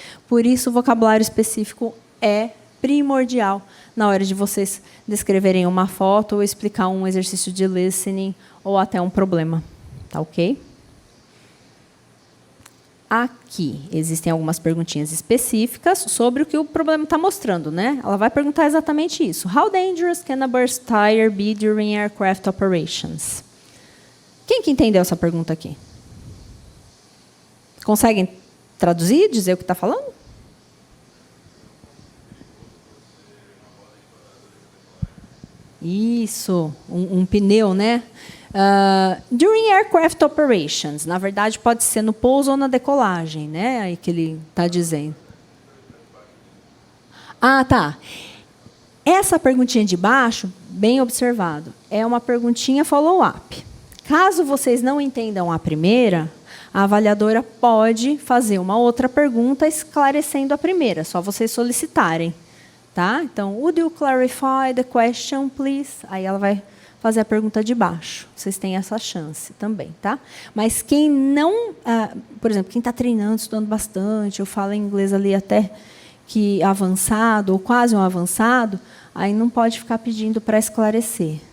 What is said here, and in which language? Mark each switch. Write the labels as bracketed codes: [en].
[pt] Por isso, o vocabulário específico é primordial na hora de vocês descreverem uma foto ou explicar um exercício de listening ou até um problema. Tá ok? Aqui existem algumas perguntinhas específicas sobre o que o problema está mostrando, né? Ela vai perguntar exatamente isso. [en] How dangerous can a burst tire be during aircraft operations? [pt] Quem que entendeu essa pergunta aqui? Conseguem traduzir, dizer o que está falando? Isso, um pneu, né? [en] During aircraft operations, [pt] na verdade, pode ser no pouso ou na decolagem, né? Aí que ele está dizendo. Tá. Essa perguntinha de baixo, bem observado, é uma perguntinha follow-up. Caso vocês não entendam a primeira, a avaliadora pode fazer uma outra pergunta esclarecendo a primeira, só vocês solicitarem. Tá? [en] Então, would you clarify the question, please? [pt] Aí ela vai fazer a pergunta de baixo. Vocês têm essa chance também, tá? Mas quem não, por exemplo, quem está treinando, estudando bastante, eu falo inglês ali até que avançado ou quase um avançado, aí não pode ficar pedindo para esclarecer.